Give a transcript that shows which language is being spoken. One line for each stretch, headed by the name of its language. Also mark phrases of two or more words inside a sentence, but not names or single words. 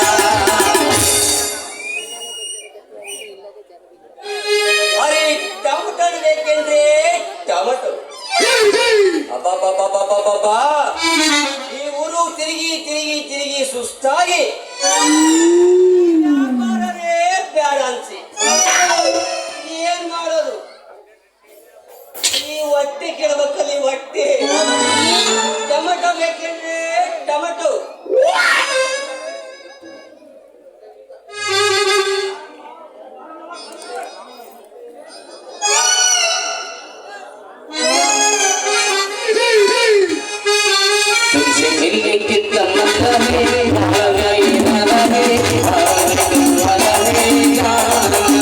Kannada: ಅರೆ ಟೊಮಟೊ ಬೇಕೆಂದ್ರೆ ಟೊಮಟೊ ಅಬ್ಬಬ್ಬಬ್ಬಬ್ಬಬ್ಬಬ್ಬಾ ಈ ಊರು ತಿರುಗಿ ತಿರುಗಿ ತಿರುಗಿ ಸುಸ್ತಾಗಿ ವ್ಯಾಪಾರವೇ ಬ್ಯಾಡ ಅನ್ಸಿ ಏನ್ ಮಾಡೋದು ಈ ಹೊಟ್ಟೆ ಕೇಳಬೇಕಲ್ಲಿ ಹೊಟ್ಟೆ ಟೊಮಟೊ ಬೇಕೆಂದ್ರೆ ಟೊಮಟೊ
Hindi: तुमसे मिलने की तमन्ना है आगा ये नारा है आने वाला है जान